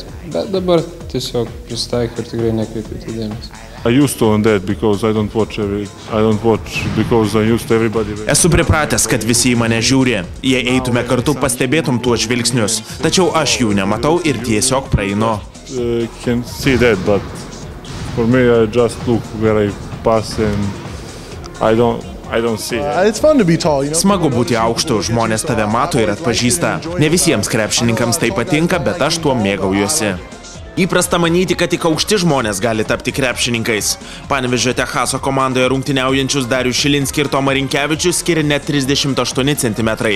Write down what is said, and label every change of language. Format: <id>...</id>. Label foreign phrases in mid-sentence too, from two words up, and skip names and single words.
<lt>Bet dabar tiesiog pristaikiau ir tikrai nekreipiu į dėmesį. Esu pripratęs, kad visi į mane žiūri. Jei eitume kartu, pastebėtum tuos žvilgsnius. Tačiau aš jų nematau ir tiesiog praeinu.</lt> <en>can see that, but for me, I just look where I pass and I don't see it. It's fun to be tall, you know.</en> <lt>Smagu būti aukštu, žmonės tave mato ir atpažįsta. Ne visiems krepšininkams tai patinka, bet aš tuo mėgaujuosi. Įprasta manyti, kad tik aukšti žmonės gali tapti krepšininkais. Panevėžio Techaso komandoje rungtyniaujančius Darių Šilinskį ir Tomą Rinkevičius skiria net 38 cm.</lt>